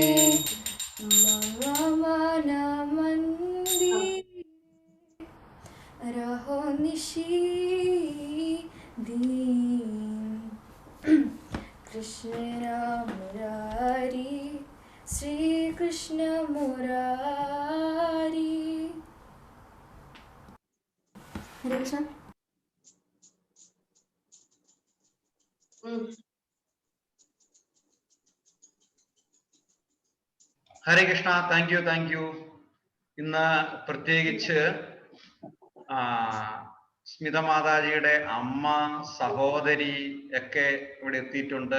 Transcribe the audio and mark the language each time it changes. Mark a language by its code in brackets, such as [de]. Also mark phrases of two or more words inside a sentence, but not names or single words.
[bn] রমন মন্দির রহো নিশি দিন কৃষ্ণ মুরারি শ্রীকৃষ্ণ মুরারি হরে কৃষ্ণ [ml] ഹരേ കൃഷ്ണ. [en] thank you. [ml] ഇന്ന് പ്രത്യേകിച്ച് സ്മിത മാതാജിയുടെ അമ്മ, സഹോദരി ഒക്കെ ഇവിടെ എത്തിയിട്ടുണ്ട്.